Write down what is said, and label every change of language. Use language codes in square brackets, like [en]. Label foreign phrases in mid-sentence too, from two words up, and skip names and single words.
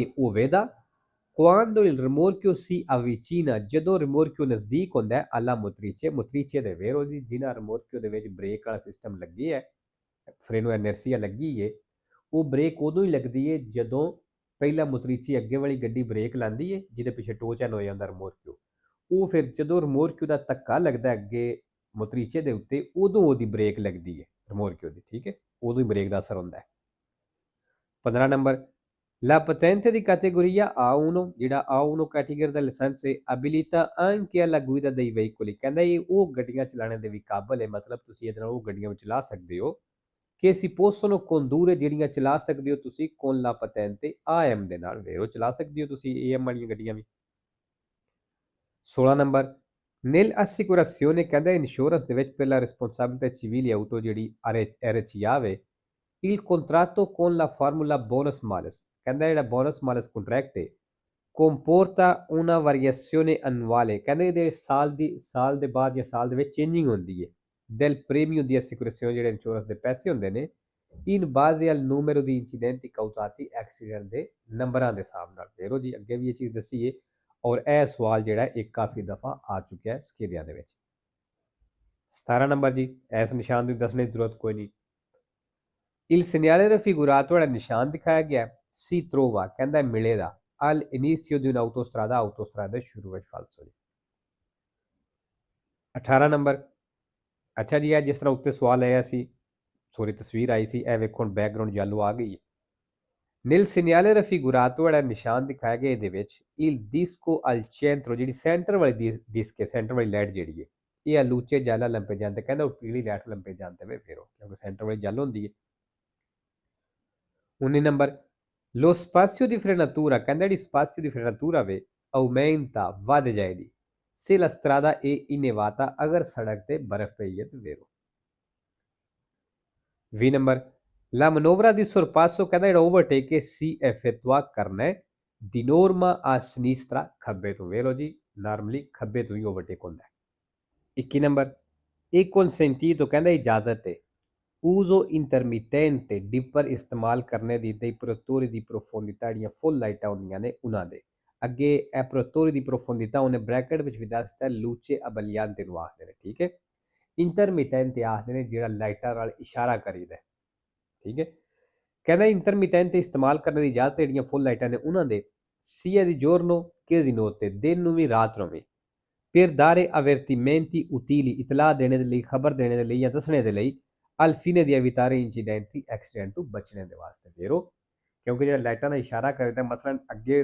[pa] ਹੋਵੇਗਾ [it] quando il rimorchio si avvicina [pa] ਜਦੋਂ ਰਿਮੋਰਕਿਓ ਨਜ਼ਦੀਕ ਹੁੰਦਾ ਹੈ [it] alla motrice [pa] ਦੇ ਵੇਰੋ ਜੀ ਜਿਨ੍ਹਾਂ ਰਿਮੋਰਕਿਓ ਦੇ ਵਿੱਚ ਬ੍ਰੇਕ ਵਾਲਾ ਸਿਸਟਮ ਲੱਗੀ ਹੈ [it] freno inerzia [pa] ਲੱਗੀ ਹੈ ਉਹ ਬ੍ਰੇਕ ਉਦੋਂ ਹੀ ਲੱਗਦੀ ਹੈ ਜਦੋਂ ਪਹਿਲਾ ਮੋਤਰੀਚੇ ਅੱਗੇ ਵਾਲੀ ਗੱਡੀ ਬ੍ਰੇਕ ਲਾਉਂਦੀ ਹੈ ਜਿਹਦੇ ਪਿੱਛੇ [en] tow chain [pa] ਹੋ ਜਾਂਦਾ ਰਿਮੋਰਕਿਓ ਉਹ ਫਿਰ ਜਦੋਂ ਰਿਮੋਰਕਿਓ ਦਾ ਧੱਕਾ ਲੱਗਦਾ ਅੱਗੇ ਮੋਤਰੀਚੇ ਦੇ ਉੱਤੇ ਉਦੋਂ ਉਹਦੀ ਬ੍ਰੇਕ ਲੱਗਦੀ ਹੈ ਰਿਮੋਰਕਿਓ ਦੀ ਠੀਕ ਹੈ ਉਦੋਂ ਹੀ ਬ੍ਰੇਕ ਦਾ ਅਸਰ ਹੁੰਦਾ ਹੈ 15 ਨੰਬਰ [it] La patente di categoria A1 [pa] ਜਿਹੜਾ A1 ਕੈਟੇਗਰੀ ਦਾ ਲਾਇਸੈਂਸ ਹੈ [it] abilita anche alla guida dei veicoli [pa] ਕਹਿੰਦਾ ਇਹ ਉਹ ਗੱਡੀਆਂ ਚਲਾਉਣ ਦੇ ਵੀ ਕਾਬਲ ਹੈ ਮਤਲਬ ਤੁਸੀਂ ਇਹਦੇ ਨਾਲ ਉਹ ਗੱਡੀਆਂ ਵਿੱਚ ਚਲਾ ਸਕਦੇ ਹੋ ਕਿ [it] si possono condurre [pa] ਜਿਹੜੀਆਂ ਚਲਾ ਸਕਦੇ ਹੋ ਤੁਸੀਂ [it] con la patente AM [pa] ਦੇ ਨਾਲ ਵੇਰੋ ਚਲਾ ਸਕਦੇ ਹੋ ਤੁਸੀਂ AM ਵਾਲੀਆਂ ਗੱਡੀਆਂ ਵੀ 16 ਨੰਬਰ [it] nel assicurazione [pa] ਕਹਿੰਦਾ ਇੰਸ਼ੋਰੈਂਸ ਦੇ ਵਿੱਚ ਪਹਿਲਾ [it] responsabilità civile auto [pa] ਜਿਹੜੀ RCA [it] il contratto con la formula bonus malus [pa] ਕਹਿੰਦਾ ਜਿਹੜਾ ਬੋਨਸ ਮਾਲਸ ਕੰਟਰੈਕਟ ਹੈ [it] comporta una variazione annuale [pa] ਕਹਿੰਦੇ ਇਹਦੇ ਸਾਲ ਦੇ ਬਾਅਦ ਜਾਂ ਸਾਲ ਦੇ ਵਿੱਚ ਚੇਂਜਿੰਗ ਹੁੰਦੀ ਹੈ [it] del premio di assicurazione [pa] ਜਿਹੜੇ ਇੰਸ਼ੋਰੈਂਸ ਦੇ ਪੈਸੇ ਹੁੰਦੇ ਨੇ [it] in base al numero di incidenti causati [pa] accident ਦੇ ਨੰਬਰਾਂ ਦੇ ਹਿਸਾਬ ਨਾਲ ਫੇਰੋ ਜੀ ਅੱਗੇ ਵੀ ਇਹ ਚੀਜ਼ ਦੱਸੀ ਹੈ ਔਰ ਇਹ ਸਵਾਲ ਜਿਹੜਾ ਇੱਕ ਕਾਫੀ ਦਫਾ ਆ ਚੁੱਕਿਆ ਹੈ ਸਕੇਲਿਆਂ ਦੇ ਵਿੱਚ 17 ਨੰਬਰ ਜੀ ਇਸ ਨਿਸ਼ਾਨ ਦੀ ਦੱਸਣ ਦੀ ਜ਼ਰੂਰਤ ਕੋਈ ਨਹੀਂ [it] il segnale raffigurato [pa] ਜਿਹੜਾ ਨਿਸ਼ਾਨ ਦਿਖਾਇਆ ਗਿਆ [it] si trova [pa] ਕਹਿੰਦਾ ਮਿਲੇਗਾ [it] al inizio di un'autostrada [pa] ਦੇ ਸ਼ੁਰੂ ਵਿੱਚ ਫਾਲਸੋ ਜੀ 18 ਨੰਬਰ ਅੱਛਾ ਜੀ ਇਹ ਜਿਸ ਤਰ੍ਹਾਂ ਉੱਤੇ ਸਵਾਲ ਆਇਆ ਸੀ ਸੋਰੀ ਤਸਵੀਰ ਆਈ ਸੀ ਇਹ ਵੇਖੋ [en] background yellow [pa] ਆ ਗਈ ਹੈ [it] nel segnale raffigurato [pa] ਜਿਹੜਾ ਨਿਸ਼ਾਨ ਦਿਖਾਇਆ ਗਿਆ ਇਹਦੇ ਵਿੱਚ [it] il disco al centro [pa] ਜਿਹੜੀ ਸੈਂਟਰ ਵਾਲੀ ਡਿਸਕ ਹੈ ਸੈਂਟਰ ਵਾਲੀ ਲਾਈਟ ਜਿਹੜੀ ਹੈ ਇਹ [it] luce gialla [pa] ਲੰਪੇ ਜਾਂਦੇ ਕਹਿੰਦਾ ਉਹ ਪੀਲੀ ਲਾਈਟ ਲੰਪੇ ਜਾਂਦੇ ਵੇ ਫੇਰੋ ਕਿਉਂਕਿ ਸੈਂਟਰ ਵਾਲੀ ਜਲ ਹੁੰਦੀ ਹੈ 19 ਨੰਬਰ [it] lo spazio di frenatura [pa] ਕਹਿੰਦਾ ਜਿਹੜੀ [it] spazio di frenatura [pa] ਵੇ aumenta ਵੱਧ ਜਾਏਗੀ [it] se la strada è innevata [pa] ਅਗਰ ਸੜਕ ਤੇ ਬਰਫ਼ ਪਈ ਹੈ ਤੇ ਵੇਰੋ 20 ਨੰਬਰ [it] la manovra di sorpasso [pa] ਕਹਿੰਦਾ ਜਿਹੜਾ ਓਵਰਟੇਕ ਹੈ [it] si effettua [pa] ਕਰਨਾ ਹੈ [it] di norma a sinistra [pa] ਖੱਬੇ ਤੋਂ ਵੇਰੋ ਜੀ ਨਾਰਮਲੀ ਖੱਬੇ ਤੋਂ ਹੀ ਓਵਰਟੇਕ ਹੁੰਦਾ ਹੈ 21 ਨੰਬਰ ਇਹ consentito ਕਹਿੰਦਾ ਇਜਾਜ਼ਤ ਹੈ [it] uso intermittente [pa] ਡਿਪਰ ਇਸਤੇਮਾਲ ਕਰਨੇ ਦੀ [it] dei produttori di profondità [pa] ਜਿਹੜੀਆਂ ਫੁੱਲ ਲਾਈਟਾਂ ਹੁੰਦੀਆਂ ਨੇ ਉਹਨਾਂ ਦੇ ਅੱਗੇ ਇਹ [it] produttori di profondità [pa] ਉਹਨੇ ਬ੍ਰੈਕਟ ਵਿੱਚ ਵੀ ਦੱਸਤਾ [it] luce abbagliante [pa] ਨੂੰ ਆਖਦੇ ਨੇ ਠੀਕ ਹੈ intermittente ਆਖਦੇ ਨੇ ਜਿਹੜਾ ਲਾਈਟਾਂ ਨਾਲ ਇਸ਼ਾਰਾ ਕਰੀਦਾ ਠੀਕ ਹੈ ਕਹਿੰਦਾ intermittente ਇਸਤੇਮਾਲ ਕਰਨ ਦੀ ਇਜਾਜ਼ਤ ਜਿਹੜੀਆਂ ਫੁੱਲ ਲਾਈਟਾਂ ਨੇ ਉਹਨਾਂ ਦੇ [it] sia di giorno che di notte [pa] ਦਿਨ ਨੂੰ ਵੀ ਰਾਤ ਨੂੰ ਵੀ per [it] dare avvertimenti utili [pa] ਇਤਲਾਹ ਦੇਣੇ ਦੇ ਲਈ ਖਬਰ ਦੇਣੇ ਦੇ ਲਈ ਜਾਂ ਦੱਸਣੇ ਦੇ ਲਈ [it] al fine di evitare incidenti [pa] accident ਤੋਂ ਬਚਣੇ ਦੇ ਵਾਸਤੇ ਫੇਰੋ ਕਿਉਂਕਿ ਜਿਹੜਾ ਲਾਈਟਾਂ ਦਾ ਇਸ਼ਾਰਾ ਕਰਦਾ ਮਸਲਨ ਅੱਗੇ